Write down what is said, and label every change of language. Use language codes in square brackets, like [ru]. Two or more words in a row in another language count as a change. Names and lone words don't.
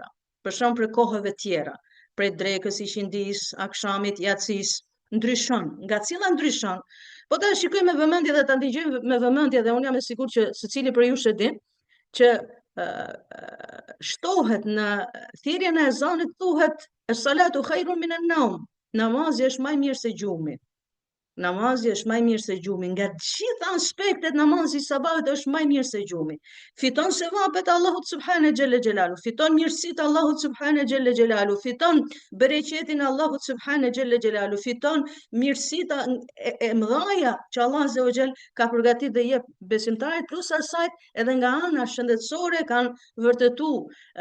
[sq] Për shembull, për kohëve të tjera, prej drekës, ishindis, akşamit, yatsis, ndryshon. Nga cilla ndryshon? Po ta shikojmë me vëmendje dhe ta ndëgjojmë me vëmendje dhe unë jam e sigurt që secili prej jush e din që shtohet në thirrjen e ezanit thuhet [ar] الصلاة خير من النوم. [sq] Namazi është më i mirë se gjumi. Namazi është më i mirë se gjumi. Nga të gjitha aspektet namazi i sabahut është më i mirë se gjumi. Fiton sevapet Allahut [ar] سبحانه جل جلاله, [sq] fiton mirësitë Allahut [ar] سبحانه جل جلاله, [sq] fiton bereqetin Allahut [ar] سبحانه جل جلاله, [sq] fiton mirësitë e mëdha që Allah [ar] عز وجل [sq] ka përgatitur dhe jep besimtarit, plus asaj edhe nga ana shëndetësore kanë vërtetuar,